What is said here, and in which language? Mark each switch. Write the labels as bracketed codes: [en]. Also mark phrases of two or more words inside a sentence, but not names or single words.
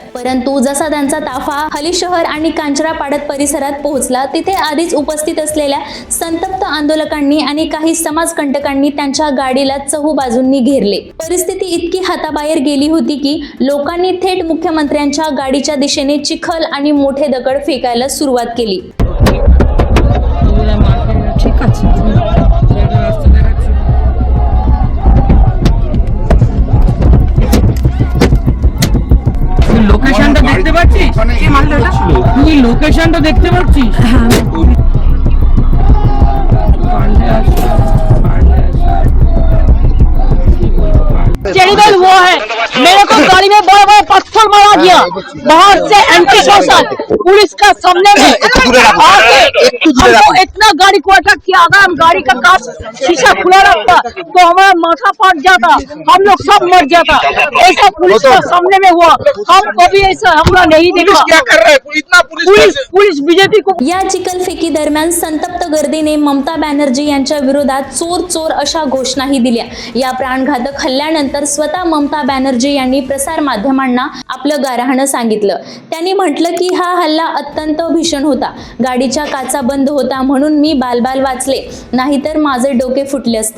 [mr] परंतु जसा त्यांचा ताफा हली शहर आणि कांचरापाडा परिसरात पोहोचला, तिथे आधीच उपस्थित असलेल्या संतप्त आंदोलकांनी आणि काही समाजकंटकांनी त्यांच्या गाडीला चहूबाजूंनी घेरले। परिस्थिती इतकी हाताबाहेर गेली होती की लोकांनी थेट मुख्यमंत्र्यांच्या गाडीच्या दिशेने चिखल आणि मोठे दगड फेकायला सुरुवात केली। [bn] লোকেশনটা দেখতে পাচ্ছিস? কি মালটা? তুই লোকেশনটা দেখতে পাচ্ছিস? [hi] टेरिबल वो है, मेरे को गाड़ी में बड़ा बड़ा पत्थर मारा गया बाहर से, [en] anti social [hi] पुलिस का सामने में आके हमको इतना गाड़ी को अटैक किया। अगर हम गाड़ी का कांच शीशा खुला रखता तो हमारा माथा फट जाता, हम लोग सब मर जाता। ऐसा पुलिस का सामने में हुआ, हम कभी ऐसा हमला नहीं देखा। क्या कर रहा है इतना? पुलिस बीजेपी को [mr] या चिखलफेकी दरम्यान संतप्त गर्दीने ममता बॅनर्जी यांच्या विरोधात चोर चोर अशा घोषणाही दिल्या। या प्राणघातक हल्ल्यानंतर स्वतः ममता बॅनर्जी यांनी प्रसार माध्यमांना आपलं गारहाणं सांगितलं। त्यांनी म्हटलं की हा हल्ला अत्यंत भीषण होता, गाडीच्या काचा बंद होता म्हणून मी बालबाल वाचले, नाहीतर माझे डोके फुटले असते।